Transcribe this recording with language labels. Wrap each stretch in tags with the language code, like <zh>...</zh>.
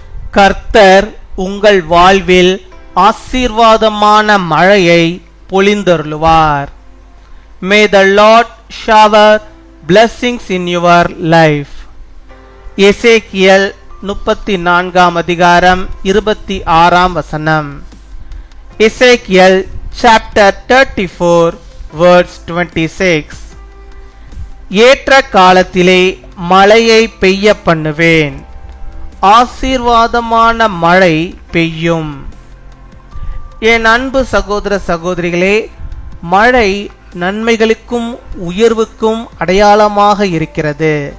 <ta>கர்த்தர் உங்கள் வாழ்வில் ஆசீர்வாதமான மழையை பொழிந்தருளுவார்.</ta> <en>May the Lord shower blessings in your life.</en> <ta>எசேக்கியேல் 34 அதிகாரம் 26 வசனம்.</ta> <en>Ezekiel chapter 34 verse 26.</en> <ta>ஏற்ற காலத்திலே மழையை பெய்ய பண்ணுவேன், ஆசீர்வாதமான மழை பெய்யும். என் அன்பு சகோதர சகோதரிகளே, மழை நன்மைகளுக்கும் உயர்வுக்கும் அடையாளமாக இருக்கிறது.</ta>